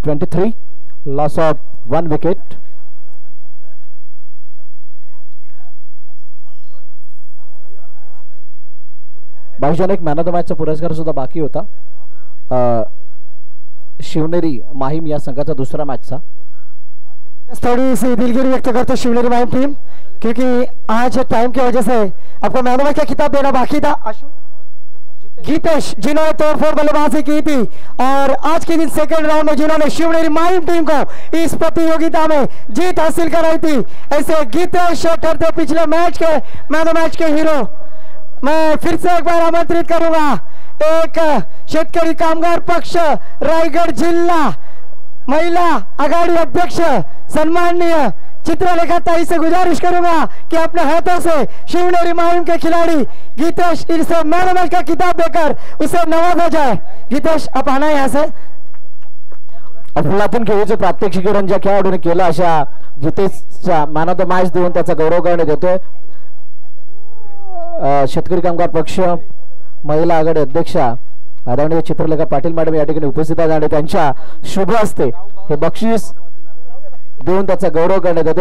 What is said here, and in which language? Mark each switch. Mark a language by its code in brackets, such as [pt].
[en] 23 loss of 1 wicket. [mr] भाईजान एक man of the मॅचचा पुरस्कार सुद्धा बाकी होता. शिवनेरी माहीम या संघाचा दुसरा मॅचचा. [hi] थोड़ी सी दिलगिरी व्यक्त करते शिवनेरी माहीम टीम क्योंकि आज टाइम की वजह से आपको मैन ऑफ द मैच का खिताब देना बाकी था. गीतेश जिन्होंने तोड़फोड़ बल्लेबाजी की थी और आज के दिन सेकेंड राउंड में जिन्होंने शिवनेरी माहिम टीम को इस प्रतियोगिता में जीत हासिल कराई थी, ऐसे गीतेश ठहरते पिछले मैच के मैन ऑफ मैच के हीरो। मैं फिर से एक बार आमंत्रित करूंगा एक शेतकरी कामगार पक्ष रायगढ़ जिला महिला आघाड़ी अध्यक्ष सन्माननीय चित्रलेखा ताई से गुजारिश करूंगा कि अपने हाथों से शिवनेरी माहिम के खिलाड़ी गीतेश इसे मैन ऑफ मैच का खिताब देकर उसे नवाजा जाए। गीतेश आप आना यहाँ से। [mr] अफलातून खेळीचं प्रात्यक्षिकरण ज्या खेळाडूने केलं अशा गीतेशचा मॅन ऑफ द मॅच देऊन त्याचा गौरव करण्यात येतोय। शेतकरी कामगार पक्ष महिला आघाडी अध्यक्षा आदरणीय चित्रलेखा पाटील मॅडम या ठिकाणी उपस्थित आहेत आणि त्यांच्या शुभ हस्ते हे बक्षीस देऊन त्याचा गौरव करण्यात येतो।